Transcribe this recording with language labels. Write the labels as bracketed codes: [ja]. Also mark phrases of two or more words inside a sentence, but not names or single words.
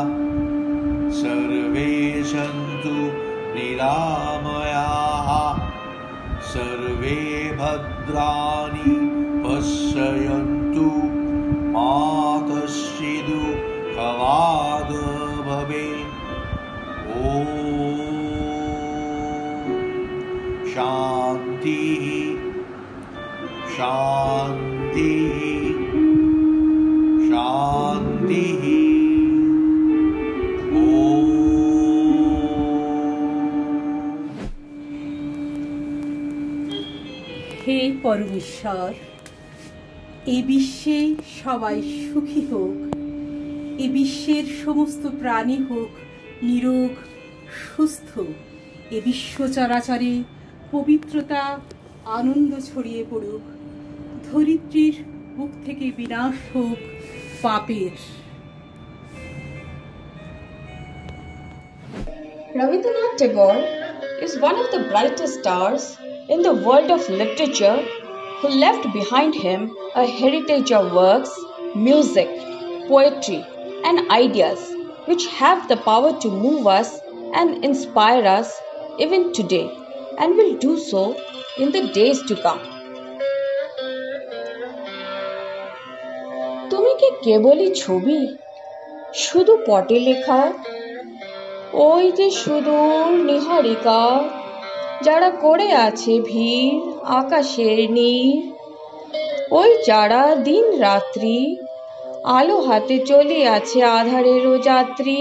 [sa] सर्वे सन्तु निरामयाः, सर्वे भद्राणि पश्यन्तु, मा कश्चित् दुःखभाग् भवेत्। ॐ शान्तिः शान्तिः शान्तिः। [bn] হে পরমেশ্বর, এই বিশ্বে সবাই সুখী হোক, এই বিশ্বের সমস্ত প্রাণী হোক নিরোগ সুস্থ, এ বিশ্ব চরাচরে পবিত্রতা আনন্দ ছড়িয়ে পড়ুক, ধরিত্রীর বুক থেকে বিনাশ হোক পাপের। [en] Rabindranath Tagore is one of the brightest stars in the world of literature who left behind him a heritage of works, music, poetry, and ideas which have the power to move us and inspire us even today and will do so in the days to come. [bn] তুমি কি কেবলই ছবি, শুধু পটে লেখা? ওই যে সুদূর নিহারিকা, যারা করে আছে ভিড় আকাশের নীর, ওই যারা দিন রাত্রি আলো হাতে চলে আছে আধারেরও যাত্রী।